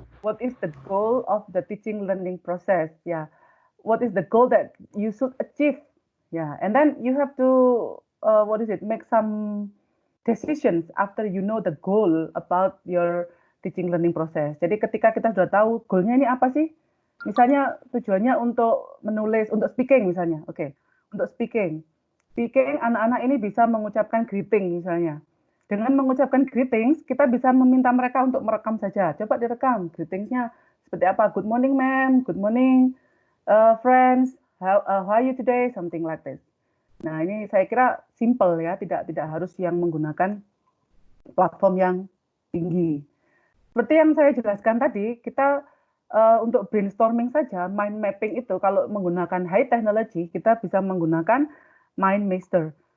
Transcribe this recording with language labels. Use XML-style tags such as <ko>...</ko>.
<en>What is the goal of the teaching learning process? Yeah. What is the goal that you should achieve? Yeah, and then you have to make some decisions after you know the goal about your teaching learning process.</en> <id>Jadi ketika kita sudah tahu goalnya ini apa sih? Misalnya tujuannya untuk menulis, untuk speaking misalnya. Oke, untuk speaking anak-anak ini bisa mengucapkan greeting misalnya. Dengan mengucapkan greetings, kita bisa meminta mereka untuk merekam saja. Coba direkam greetingsnya seperti apa?</id> <en>Good morning, ma'am. Good morning. Friends, how are you today? Something like this.</en> <id>Nah, ini saya kira simple ya, tidak harus yang menggunakan platform yang tinggi. Seperti yang saya jelaskan tadi, kita untuk brainstorming saja, mind mapping itu kalau menggunakan high technology, kita bisa menggunakan MindMaster.</id>